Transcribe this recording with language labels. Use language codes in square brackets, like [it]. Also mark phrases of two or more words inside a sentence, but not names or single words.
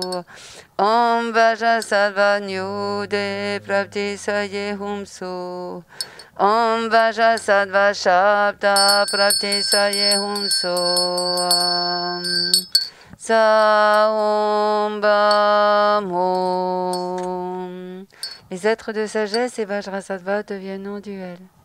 [sa] Vajrasattva Nyude Prapti Saye Hum So. Vajrasattva Shabda Prapti Saye Hum So. Sa Om Bam Om. [fr] Les êtres de sagesse et Vajrasattva deviennent non-duels.